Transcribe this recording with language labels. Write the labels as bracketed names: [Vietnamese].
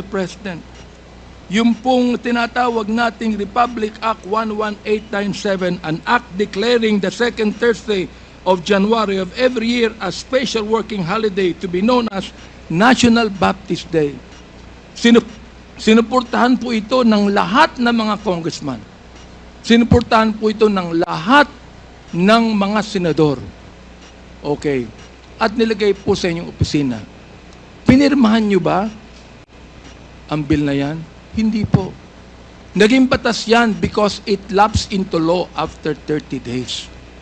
[English] President, [Filipino] yung pong tinatawag nating [English] Republic Act 11897, an act declaring the second Thursday of January of every year as special working holiday to be known as National Baptist Day. [Filipino] Sinuportahan po ito ng lahat ng mga congressman. Sinuportahan po ito ng lahat ng mga senador. Okay. At nilagay po sa inyong opisina. Pinirmahan nyo ba ang bill na yan? Hindi po. Naging batas yan [English] because it lapsed into law after 30 days.